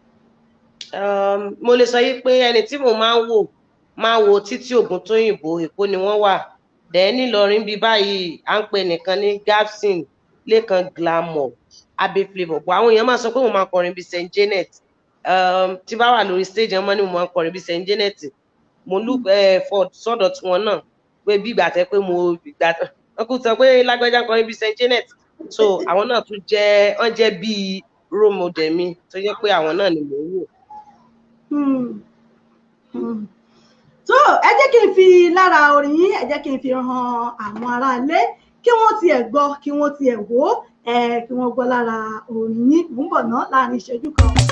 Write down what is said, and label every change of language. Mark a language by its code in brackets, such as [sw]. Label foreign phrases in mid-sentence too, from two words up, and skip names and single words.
[yo] Mo lè sọ yìí pé ẹni tí mo máa ń wo Títí Ògúntóyìnbó Èkó ni wọ́n wà dẹ̀ nílọrin bí báyìí à ń pè nìkan ní Gabson Lékan Glamour Abbey Flavour bọ̀ àwọn èèyàn máa sọ pé mo máa kọrin bí Saint Janet tí bá wà lórí stage wọn ní mo máa kọrin bí Saint Janet mo [en] look for [yo] sọ́dọ̀ tí wọn náà pé bí ìgbà tẹ́ pé wọn kò sọ pé lágbájá kọrin bí Saint Janet so àwọn náà tún wọ́n jẹ́ bíi [en] role model [yo] mi tó jẹ́ pé àwọn náà ni mò ń wò. tó ẹ jẹ́ kí n fi lára orin yín ẹ jẹ́ kí n fi hàn àwọn aráalé kí wọ́n tiẹ̀ gbọ́ kí wọ́n tiẹ̀ wò kí wọ́n gbọ́ lára orin yín mò ń bọ̀ ná láàrin ìṣẹ́jú kan.